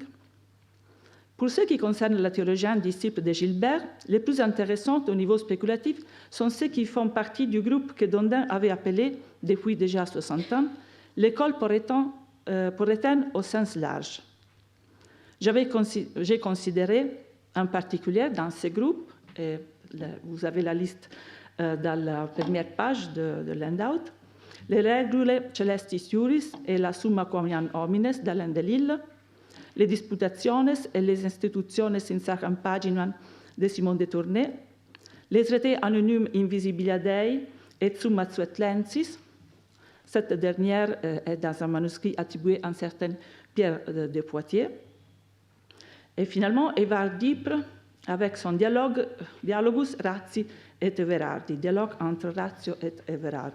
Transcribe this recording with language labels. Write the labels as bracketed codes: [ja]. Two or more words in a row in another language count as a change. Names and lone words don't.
[fr] Pour ce qui concerne la théologie disciple de Gilbert, les plus intéressantes au niveau spéculatif sont ceux qui font partie du groupe que Dandin avait appelé, depuis déjà 60 ans, l'école porrétaine au sens large. J'ai considéré en particulier dans ce groupe, et vous avez la liste dans la première page de l'handout, les regule celestis iuris et la summa quotiam homines dall'Andelil, le disputationes et les institutiones in sacram paginam de Simon de Tournai, les traités anonymes Invisibilia Dei et Summa Suetlensis. Cette dernière est dans un manuscrit attribué à un certain Pierre de Poitiers. Et finalement, Évar d'Ypres, avec son Dialogus Ratio et Everardi, dialogue entre Ratio et Everard.